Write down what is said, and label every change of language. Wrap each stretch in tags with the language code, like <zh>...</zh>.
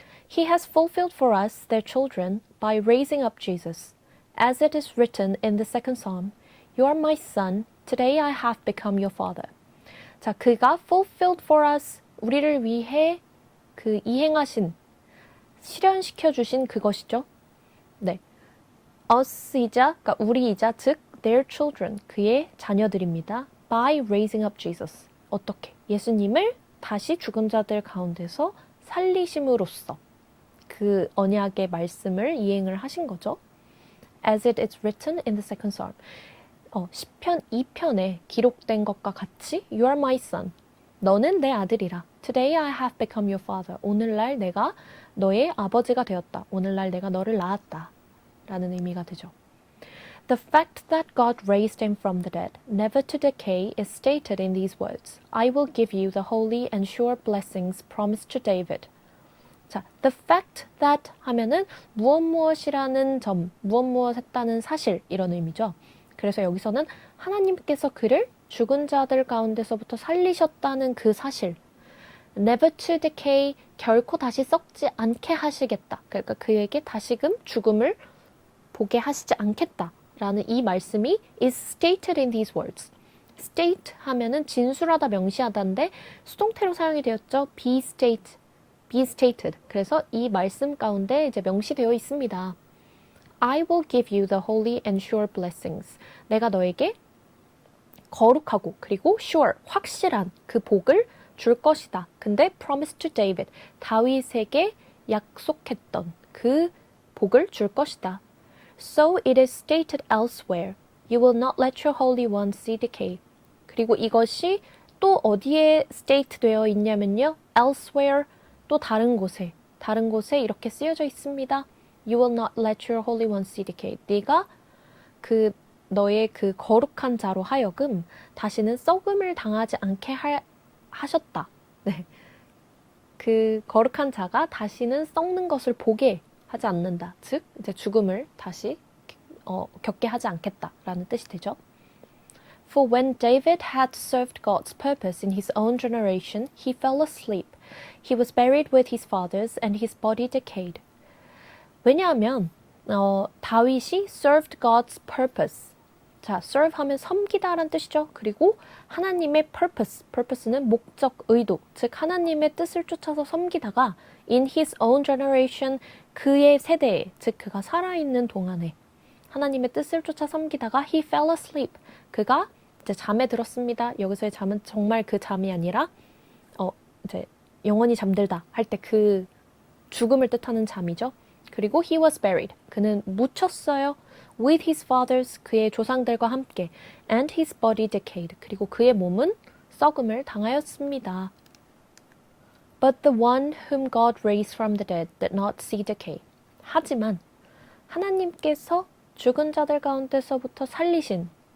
<en>He has fulfilled for us, their children, by raising up Jesus. As it is written in the second psalm, You are my son, today I have become your father.</en> <ko>자, 그가</ko> <en>fulfilled for us,</en> <ko>우리를 위해 그 이행하신, 실현시켜 주신 그것이죠. 네. us이자, 그러니까 우리이자, 즉</ko> <en>their children,</en> <ko>그의 자녀들입니다.</ko> <en>by raising up Jesus.</en> <ko>어떻게? 예수님을 다시 죽은 자들 가운데서 살리심으로써 그 언약의 말씀을 이행을 하신 거죠.</ko> <en>As it is written in the second psalm.</en> <ko>시편 2편에 기록된 것과 같이</ko> <en>You are my son.</en> <ko>너는 내 아들이라.</ko> <en>Today I have become your father.</en> <ko>오늘날 내가 너의 아버지가 되었다. 오늘날 내가 너를 낳았다. 라는 의미가 되죠.</ko> <en>The fact that God raised him from the dead, never to decay, is stated in these words. I will give you the holy and sure blessings promised to David.</en> <ko>자, the fact that 하면은 무엇이라는 점, 무엇했다는 사실 이런 의미죠. 그래서 여기서는 하나님께서 그를 죽은 자들 가운데서부터 살리셨다는 그 사실.</ko> <en>Never to decay,</en> <ko>결코 다시 썩지 않게 하시겠다. 그러니까 그에게 다시금 죽음을 보게 하시지 않겠다라는 이 말씀이</ko> <en>is stated in these words.</en> <ko>state 하면은 진술하다, 명시하다인데 수동태로 사용이 되었죠.</ko> <en>be stated.</en> <ko>그래서 이 말씀 가운데 이제 명시되어 있습니다.</ko> <en>I will give you the holy and sure blessings.</en> <ko>내가 너에게 거룩하고 그리고 sure, 확실한 그 복을 줄 것이다. 근데</ko> <en>promise to David,</en> <ko>다윗에게 약속했던 그 복을 줄 것이다.</ko> <en>So it is stated elsewhere. You will not let your Holy One see decay.</en> <ko>그리고 이것이 또 어디에 state 되어 있냐면요. elsewhere, 또 다른 곳에 이렇게 쓰여져 있습니다.</ko> <en>You will not let your Holy One see decay.</en> <ko>네가 너의 그 거룩한 자로 하여금 다시는 썩음을 당하지 않게 하셨다. 네. 그 거룩한 자가 다시는 썩는 것을 보게 하지 않는다. 즉, 이제 죽음을 다시 겪게 하지 않겠다라는 뜻이 되죠.</ko> <en>For when David had served God's purpose in his own generation, he fell asleep. He was buried with his fathers and his body decayed.</en> <ko>왜냐하면 다윗이</ko> <en>served God's purpose.</en> <ko>자, serve 하면 섬기다라는 뜻이죠. 그리고 하나님의 purpose는 목적, 의도, 즉 하나님의 뜻을 쫓아서 섬기다가</ko> <en>in his own generation,</en> <ko>그의 세대에, 즉 그가 살아있는 동안에 하나님의 뜻을 쫓아 섬기다가</ko> <en>he fell asleep.</en> <ko>그가 이제 잠에 들었습니다. 여기서의 잠은 정말 그 잠이 아니라 이제 영원히 잠들다 할 때 그 죽음을 뜻하는 잠이죠.</ko> <en>그리고 he was buried.</en> <ko>그는 묻혔어요.</ko> <en>with his fathers,</en> <ko>그의 조상들과 함께.</ko> <en>and his body decayed.</en> <ko>그리고 그의 몸은 썩음을 당하였습니다.</ko> <en>But the one whom God raised from the dead did not see decay.</en> <ko>하지만 하나님께서 죽은 자들 가운데서부터 살리신</ko>